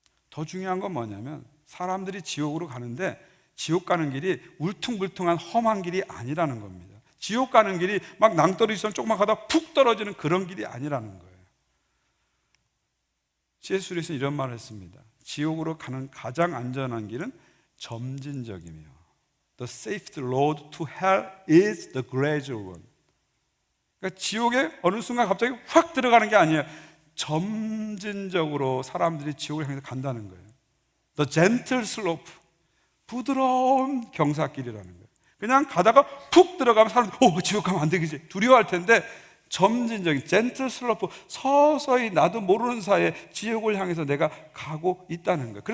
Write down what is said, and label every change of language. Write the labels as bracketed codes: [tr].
[ko] 더 중요한 건 뭐냐면, 사람들이 지옥으로 가는데 지옥 가는 길이 울퉁불퉁한 험한 길이 아니라는 겁니다. 지옥 가는 길이 막 낭떠러지처럼 조금만 가다 푹 떨어지는 그런 길이 아니라는 거예요. C.S. 루이스는 이런 말을 했습니다. 지옥으로 가는 가장 안전한 길은 점진적이며 [en] The safest road to hell is the gradual one. [ko] 그러니까 지옥에 어느 순간 갑자기 확 들어가는 게 아니에요. 점진적으로 사람들이 지옥을 향해서 간다는 거예요. [en] The gentle slope, [ko] 부드러운 경사길이라는 거예요. 그냥 가다가 푹 들어가면 사람들이 지옥 가면 안 되겠지 두려워할 텐데, 점진적인 [en] gentle slope, [ko] 서서히 나도 모르는 사이에 지옥을 향해서 내가 가고 있다는 거예요.